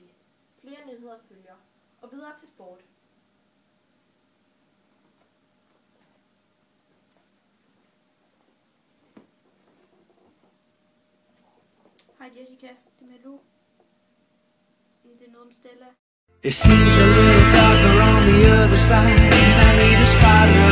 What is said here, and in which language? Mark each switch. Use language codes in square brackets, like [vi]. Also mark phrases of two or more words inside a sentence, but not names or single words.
[da] Flere nyheder følger. Og videre til sport. Hej Jessica, det er Malou. Det er noget om Stella. [en] It seems a little darker on the other side, and I need a spot